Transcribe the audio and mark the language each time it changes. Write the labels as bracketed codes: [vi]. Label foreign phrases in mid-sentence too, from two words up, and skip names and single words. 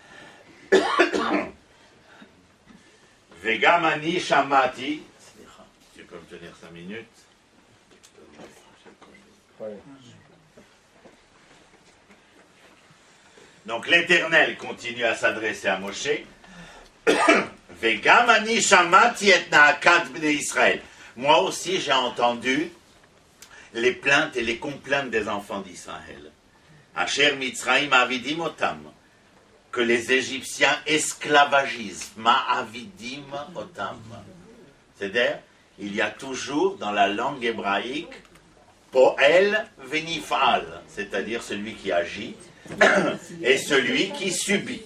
[he] וגם אני שמעתי. [fr] Tu peux me tenir 5 minutes? Donc l'Éternel continue à s'adresser à Moshe. [he] וגם אני שמעתי את נאקת בני ישראל. [fr] Moi aussi j'ai entendu les plaintes et les complaintes des enfants d'Israël. [he] אשר מצרים מעבדים אותם. [fr] Que les Égyptiens esclavagisent. [he] מעבדים אותם. [fr] C'est-à-dire, il y a toujours dans la langue hébraïque [he] פועל ונפעל, [fr] c'est-à-dire celui qui agit, et celui qui subit.